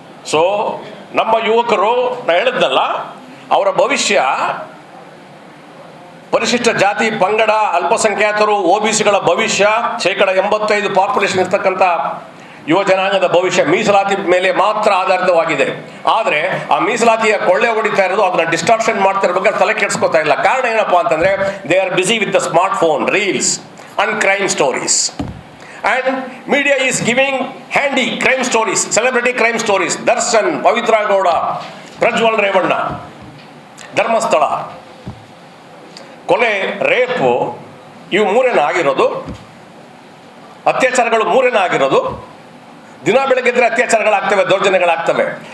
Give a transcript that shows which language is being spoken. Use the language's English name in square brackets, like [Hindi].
[Kannada] So ನಮ್ಮ ಯುವಕರು, ನಾನು ಹೇಳಿದ್ನಲ್ಲ, ಅವರ ಭವಿಷ್ಯ ಪರಿಶಿಷ್ಟ ಜಾತಿ, ಪಂಗಡ, ಅಲ್ಪಸಂಖ್ಯಾತರು, OBCಗಳ ಭವಿಷ್ಯ, 85% ಪಾಪ್ಯುಲೇಷನ್ ಇರ್ತಕ್ಕಂಥ ಯುವ ಜನಾಂಗದ ಭವಿಷ್ಯ ಮೀಸಲಾತಿ ಮೇಲೆ ಮಾತ್ರ ಆಧಾರಿತವಾಗಿದೆ. ಆದರೆ ಆ ಮೀಸಲಾತಿಯ ಕೊಳ್ಳೆ ಹೊಡಿತಾ ಇರೋದು, ಅದನ್ನ ಡಿಸ್ಟಾರ್ಷನ್ ಮಾಡ್ತಾ ಇರ್ಬೇಕಾದ್ರೆ ತಲೆ ಕೆಡಿಸ್ಕೊತಾ ಇಲ್ಲ. ಕಾರಣ ಏನಪ್ಪಾ ಅಂತಂದ್ರೆ, they are busy with the smart phone, reels and crime stories. [English] And media is giving handy crime stories, celebrity crime stories. [Kannada] Darshan, Pavithra Gowda, Prajwal Revanna, Dharmasthala ಕೊಲೆ, ರೇಪು, ಇವು 3 ಆಗಿರೋದು. ಅತ್ಯಾಚಾರಗಳು 3 ಆಗಿರೋದು. ದಿನ ಬೆಳಗ್ಗೆದ್ರೆ ಅತ್ಯಾಚಾರಗಳಾಗ್ತವೆ, ದೌರ್ಜನ್ಯಗಳಾಗ್ತವೆ.